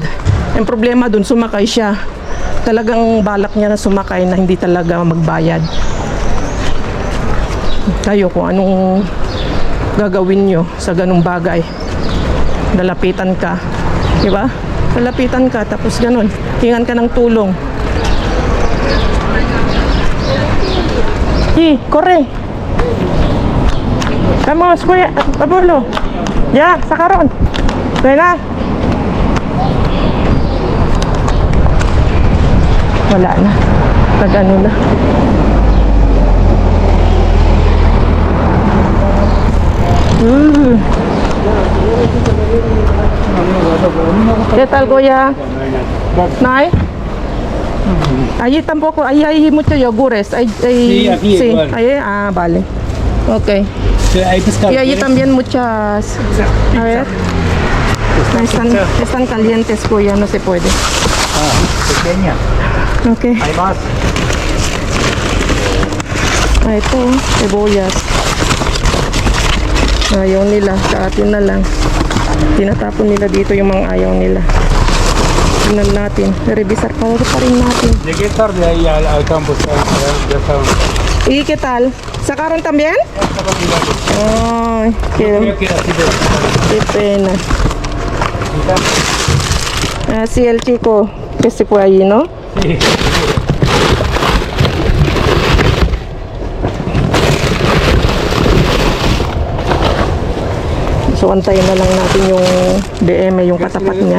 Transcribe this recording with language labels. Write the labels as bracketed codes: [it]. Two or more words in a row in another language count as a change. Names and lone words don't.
[tl] Ang problema dun, sumakay siya. Talagang balak niya na sumakay na hindi talaga magbayad. Kayo kung anong gagawin nyo sa ganung bagay. Lalapitan ka, di ba? Lalapitan ka, tapos ganun, hingan ka ng tulong. [es] Corre. Vamos, [tl] kuya, Pablo. Ya, sakaron. Kaya na. Wala na. Nag-ano na. [es] ¿Qué tal, Goya? ¿Nay? Allí tampoco, ahí hay muchos yogures. Sí, aquí sí, igual. ahí, vale. Ok. Hay pescado. Y allí también muchas. A ver. Están calientes, Goya, no se puede. Pequeña. Ok. Hay más. [tl] Ito, cebollas. Ayaw nila, sa atin na lang. Tinatapon nila dito yung mga ayaw nila. Tingnan natin, revisar pa rin natin. [es] Llegué tarde ahí al campo, ya estaban. ¿Y qué tal? ¿Sacaron también? Ay, qué pena. Así el chico que se fue allí, ¿no? Sí. [tl] So, antayin na lang natin yung DM, yung katapat niya.